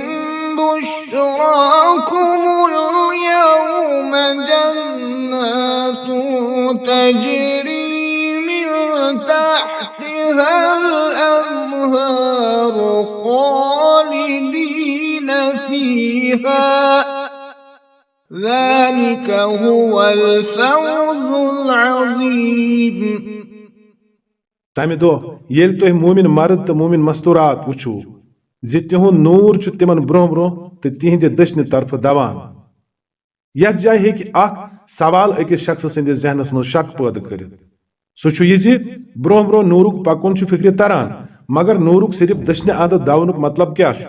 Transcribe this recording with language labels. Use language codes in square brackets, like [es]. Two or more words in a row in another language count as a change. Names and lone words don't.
[ar] بشراكم اليوم جنات تجري من تحتها الأنهار خالدين فيها ذلك هو الفوز العظيم. [ks] تمہِ دۄہ ییٚلہِ تُہۍ مومِن مرد تہٕ مومِن مستورات وٕچھو زِ تِہُنٛد نوٗر چھُ تِمن برٛونٛہہ برٛونٛہہ تہٕ تِہنٛدِ دٔچھنہِ طرفہٕ دوان. یتھ جایہِ ہیٚکہِ اکھ سوال أکِس شخصہٕ سٕنٛدِس ذہنس منٛز شک پٲدٕ کٔرِتھ. سُہ چھُ یہِ زِ برٛونٛہہ برٛونٛہہ نوٗرُک پکُن چھُ فِکرِ تران، مگر نوٗرُک صرف دٔچھنہِ اندٕ دونُک مطلب کیٛاہ چھُ؟